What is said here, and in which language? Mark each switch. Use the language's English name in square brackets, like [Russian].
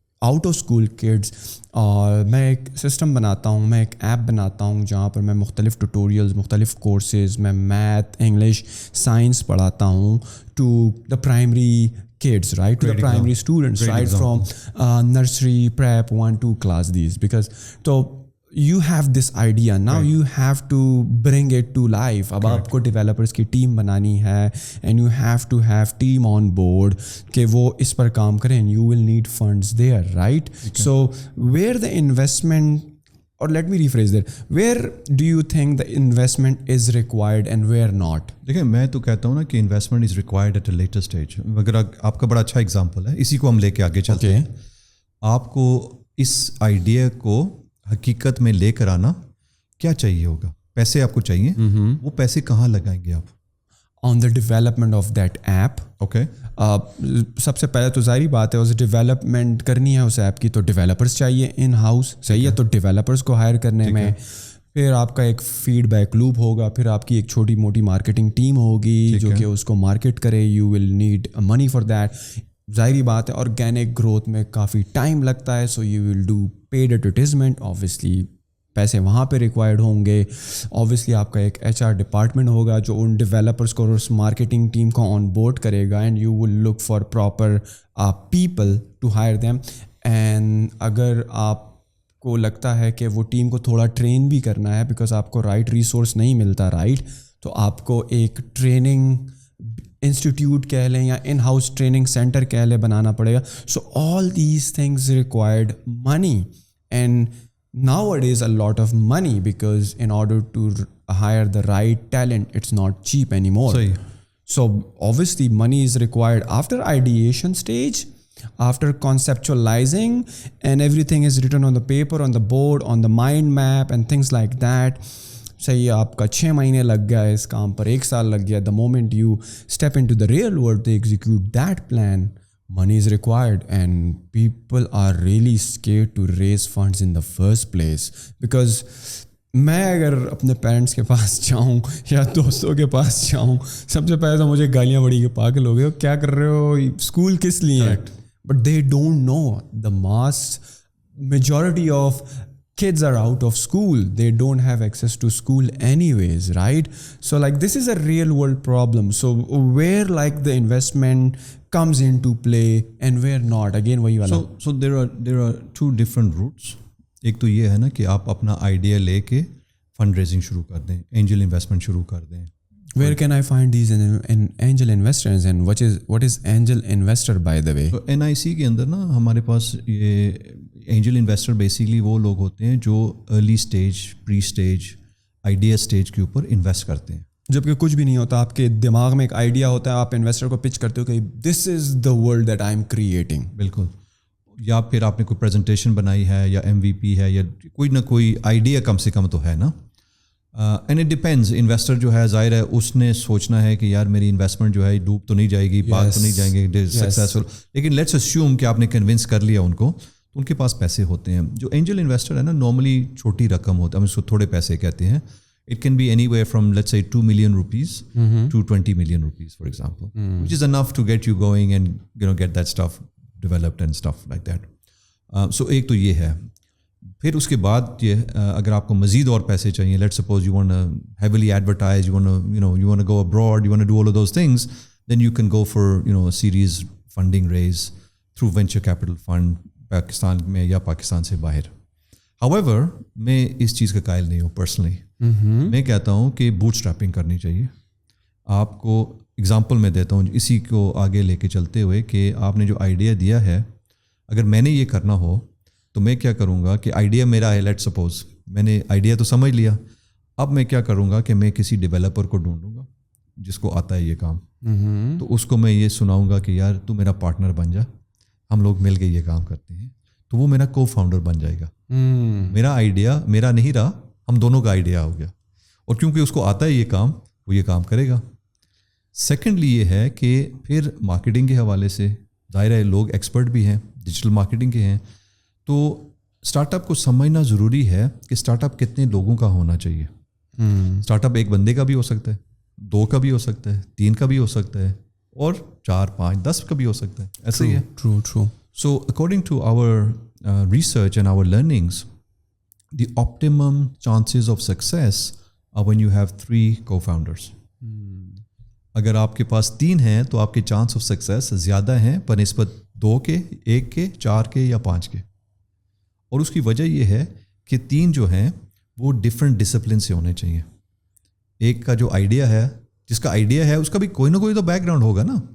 [English] out of school kids, [Urdu] اور میں ایک سسٹم بناتا ہوں, میں ایک ایپ بناتا ہوں جہاں پر میں مختلف ٹیوٹوریلز, مختلف کورسز, میں میتھ, انگلش, سائنس پڑھاتا ہوں [English] To the primary kids, right, to the primary students, right, from nursery, prep, 1-2 class, these, because so you have this idea, now you have to bring it to life. [Urdu] اب آپ کو developers کی team بنانی ہے, [English] and you have to have team on board [Urdu] کہ وہ اس پر کام کریں, [English] you will need funds there, right? So where the investment, or let me rephrase that, where do you think the investment is required and where not? [Urdu] دیکھیں میں تو کہتا ہوں نا کہ [English] Investment is required at a later stage. [Urdu] مگر آپ کا بڑا اچھا اگزامپل ہے, اسی کو ہم لے کے آگے چلتے ہیں. آپ کو اس آئیڈیا کو حقیقت میں لے کر آنا کیا چاہیے ہوگا؟ پیسے آپ کو چاہیے. وہ پیسے کہاں لگائیں گے آپ؟ [English] On the development of that app. Okay, [Urdu] سب سے پہلے تو ظاہری بات ہے, اس ڈیولپمنٹ کرنی ہے اس ایپ کی تو ڈیولپرس چاہیے ان ہاؤس, صحیح ہے, تو ڈیولپرس کو ہائر کرنے میں پھر آپ کا ایک فیڈ بیک لوپ ہوگا, پھر آپ کی ایک چھوٹی موٹی مارکیٹنگ ٹیم ہوگی جو کہ اس کو مارکیٹ کرے. [English] You will need money for that. [Urdu] ظاہری بات ہے آرگینک گروتھ میں کافی ٹائم لگتا ہے, [English] so you will do paid advertisement, [Urdu] obviously پیسے وہاں پہ ریکوائرڈ ہوں گے. آبویسلی آپ کا ایک HR ڈپارٹمنٹ ہوگا جو ان ڈیولپرس کو اور اس مارکیٹنگ ٹیم کو آن بورڈ کرے گا, [English] And you will look for proper people to hire them. [Urdu] And اگر آپ کو لگتا ہے کہ وہ ٹیم کو تھوڑا ٹرین بھی کرنا ہے بیکاز آپ کو رائٹ ریسورس نہیں ملتا, رائٹ, تو آپ کو ایک ٹریننگ انسٹیٹیوٹ کہہ لیں یا ان ہاؤس ٹریننگ سینٹر کہہ لیں بنانا پڑے گا. [English] So all these things required money, and nowadays a lot of money because in order to hire the right talent it's not cheap anymore. So obviously money is required after ideation stage, after conceptualizing, and everything is written on the paper, on the board, on the mind map and things like that. [Urdu] صحیح, آپ کا 6 مہینے لگ گیا اس کام پر, 1 سال لگ گیا. [English] The moment you step into the real world to execute that plan, money is required, and people are really scared to raise funds in the first place. [Urdu] Because میں اگر اپنے پیرنٹس کے پاس جاؤں یا دوستوں کے پاس جاؤں, سب سے پہلے تو مجھے گالیاں بڑی کہ پاگل ہو گئے ہو, کیا کر رہے ہو, اسکول کس لیے ہے. [English] But they don't know the mass majority of kids are out of school, they don't have access to school anyways, right? So like this is a real world problem. So where like the investment comes into play and where not, again [Urdu] وہی والا. [English] So there are two different routes. [Urdu] ایک تو یہ ہے نا کہ آپ اپنا آئیڈیا لے کے فنڈ ریزنگ شروع کر دیں, اینجل انویسٹمنٹ شروع کر دیں. [English] Where can I find these angel investors and what is angel investor by the way? [Urdu] تو NIC کے اندر نا ہمارے پاس یہ اینجل انویسٹر بیسیکلی وہ لوگ ہوتے ہیں جو ارلی اسٹیج, پری اسٹیج, آئیڈیا اسٹیج کے اوپر انویسٹ کرتے ہیں. جبکہ کچھ بھی نہیں ہوتا, آپ کے دماغ میں ایک آئیڈیا ہوتا ہے, آپ انویسٹر کو پچ کرتے ہو کہ [English] This is the world that I am creating. [Urdu] بالکل, یا پھر آپ نے کوئی پریزنٹیشن بنائی ہے یا MVP ہے یا کوئی نہ کوئی آئیڈیا کم سے کم تو ہے نا. اینڈ اٹ ڈپینڈز, انویسٹر جو ہے ظاہر ہے اس نے سوچنا ہے کہ یار میری انویسٹمنٹ جو ہے ڈوب تو نہیں جائے گی, پاک تو نہیں جائیں گے سکسیزفل, لیکن [English] let's assume [Urdu] کہ آپ نے کنونس کر لیا ان کو, تو ان کے پاس پیسے ہوتے ہیں. جو اینجل انویسٹر ہے نا نارملی چھوٹی رقم ہوتا ہے, ہم اس کو تھوڑے پیسے کہتے ہیں. [English] It can be anywhere from let's say 2 million rupees to 20 million rupees, for example, which is enough to get you going and get that stuff developed and stuff like that. [Urdu] So ایک تو یہ ہے. پھر اس کے بعد یہ اگر آپ کو مزید اور پیسے چاہیے, [English] let's suppose you want to heavily advertise, you want to go abroad, you want to do all of those things, then you can go for a series funding raise through venture capital fund [Urdu] Pakistan میں یا پاکستان سے باہر. However, میں اس چیز کا قائل نہیں ہوں پرسنلی. میں کہتا ہوں کہ بوٹ اسٹریپنگ کرنی چاہیے. آپ کو اگزامپل میں دیتا ہوں اسی کو آگے لے کے چلتے ہوئے کہ آپ نے جو آئیڈیا دیا ہے, اگر میں نے یہ کرنا ہو تو میں کیا کروں گا کہ آئیڈیا میرا ہے, لیٹ سپوز میں نے آئیڈیا تو سمجھ لیا, اب میں کیا کروں گا کہ میں کسی ڈیولپر کو ڈھونڈوں گا جس کو آتا ہے یہ کام, تو اس کو میں یہ سناؤں گا کہ یار تو میرا پارٹنر بن جا, ہم لوگ مل کے یہ کام کرتے ہیں, تو وہ میرا کو فاؤنڈر بن جائے گا. میرا آئیڈیا میرا نہیں رہا, ہم دونوں کا آئیڈیا ہو گیا, اور کیونکہ اس کو آتا ہے یہ کام, وہ یہ کام کرے گا. سیکنڈلی یہ ہے کہ پھر مارکیٹنگ کے حوالے سے ظاہر ہے لوگ ایکسپرٹ بھی ہیں, ڈیجیٹل مارکیٹنگ کے ہیں, تو اسٹارٹ اپ کو سمجھنا ضروری ہے کہ اسٹارٹ اپ کتنے لوگوں کا ہونا چاہیے. اسٹارٹ اپ ایک بندے کا بھی ہو سکتا ہے, 2 کا بھی ہو سکتا ہے, 3 کا بھی ہو سکتا ہے, اور 4, 5, 10 کا بھی ہو سکتا ہے. ایسا ہی ہے. [English] True. So according to our research and our learnings, the optimum chances of success are when you have 3 co-founders. [Urdu] اگر آپ کے پاس 3 ہیں تو آپ کے چانس آف سکسیس زیادہ ہیں بنسبت 2 کے, 1 کے, 4 کے یا 5 کے. اور اس کی وجہ یہ ہے کہ 3 جو ہیں وہ ڈفرینٹ ڈسپلن سے ہونے چاہیے. ایک کا جو آئیڈیا ہے, جس کا آئیڈیا ہے اس کا بھی کوئی نہ کوئی تو بیک گراؤنڈ ہوگا نا.